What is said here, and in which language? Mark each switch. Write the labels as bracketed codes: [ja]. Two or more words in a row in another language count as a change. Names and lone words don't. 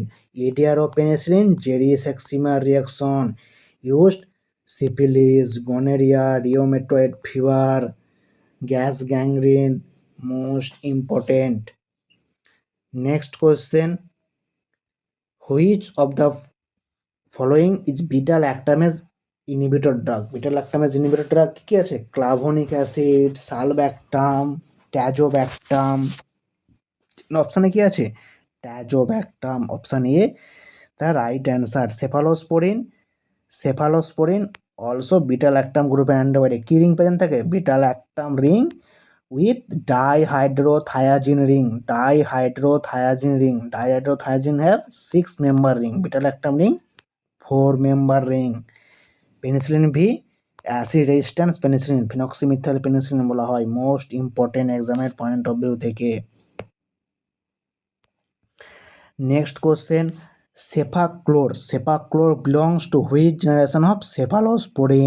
[en] Etiaropenicillin Jerry-Sexima reaction used syphilis, gonorrhea, rheumatoid fever, gas gangrene. Most important. Next question: which of the following is beta lactamase inhibitor drug? Beta lactamase inhibitor drug [bn] কি আছে? [en] clavonic acid, sulbactam, tazobactam. [bn] অপশানে কি আছে? ট্যাজোব্যাক্টাম। [en] option A the right answer. cephalosporin also beta lactam groupের antibiotic। [bn] কি [en] ring present [bn] থাকে? [en] beta lactam ring with dihydrothiazine ring. Dihydrothiazine have 6-member ring. Beta lactam ring 4-member ring. penicillin V acid resistance penicillin, phenoxymethyl penicillin [bn] বলা হয়। [en] most important examের point of view থেকে। next question: cefaclor belongs to which generation of cephalosporin?